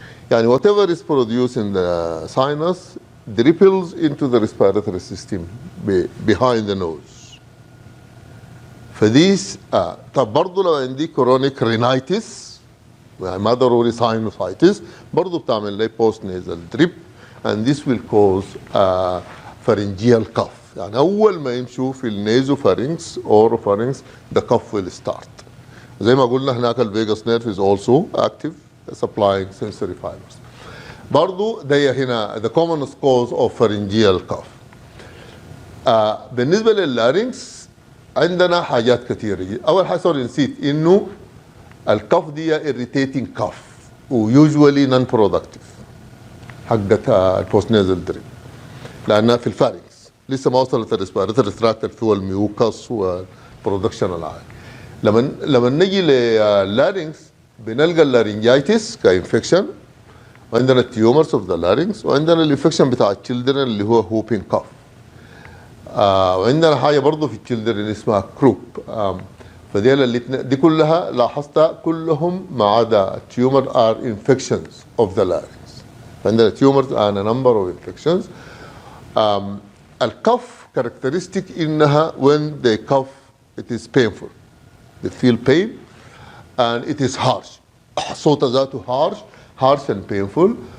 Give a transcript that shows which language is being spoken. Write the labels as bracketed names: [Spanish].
[Arabic] يعني [English] whatever is produced in the sinus dripples into the respiratory system behind the nose. [Arabic] فديس طب برضه لو عندي [English] chronic rhinitis [Arabic] يعني ما ضروري sinusitis برضه بتعمل لي [English] post nasal drip and this will cause pharyngeal cough. [Arabic] يعني أول ما يمشوا في النيزوفارينكس [English] oropharynx the cough will start. [Arabic] زي ما قلنا هناك [English] الفيجاس nerve is also active supplying sensory fibers. [Arabic] برضو ده هنا [English] the commonest cause of pharyngeal cough. [Arabic] بالنسبة لللارينكس عندنا حاجات كثيرة. أول حاجة نسيت إنه الكف دي [English] irritating cough [Arabic] و [English] usually non-productive [Arabic] حقت البوست نازل دريب لأنها في الفارنكس لسه ما وصلت الريسبيراتوري تراكت اللي هو الميوكس والبرودكشن العالي. لما نجي للارينكس بنلقى اللارينجايتس كانفكشن وعندنا [English] التيومرز of the larynx [Arabic] وعندنا الانفكشن بتاع التشيلدرن اللي هو هوبين كاف. وعندنا حاجه برضه في التشيلدرن اسمها كروب. فدي دي كلها لاحظتها كلهم ما عدا [English] التيومر are infections of the larynx. [Arabic] فعندنا تيومرز [English] and a number of infections. [Arabic] الكف [English] characteristic [Arabic] انها [English] when they cough it is painful. They feel pain and it is harsh. [Arabic] صوت ذاته [English] harsh and painful.